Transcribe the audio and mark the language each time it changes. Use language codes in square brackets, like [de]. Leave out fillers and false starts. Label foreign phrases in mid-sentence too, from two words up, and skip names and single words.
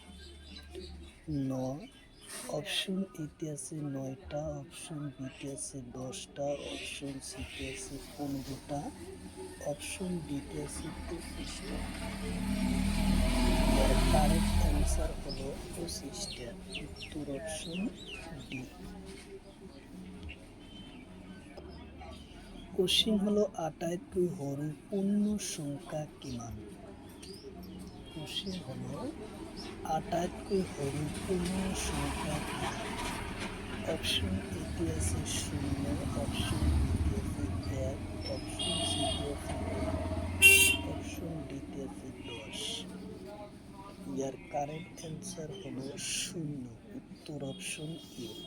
[bn] 9, অপশন এতে আছে 9টা, অপশন বিতে আছে 10টা, অপশন সিতে আছে 15টা, অপশন ডিতে আছে 25টা। এর [en] correct answer [bn] হলো 25টা, উত্তর অপশন ডি। [as] কোশ্চিন হলো আটাইতকৈ সৰু পূৰ্ণ সংখ্যা কিমান? কোশ্চিন হলো আটাইতকৈ সৰু পূৰ্ণ সংখ্যা কিমান? [bn] অপশন এতে আছে 0, অপশন বিতে আছে 1, অপশন সিতে আছে 2, অপশন ডিতে আছে 10। ইয়ার [en] correct answer [bn] হলো 0, উত্তর অপশন এ।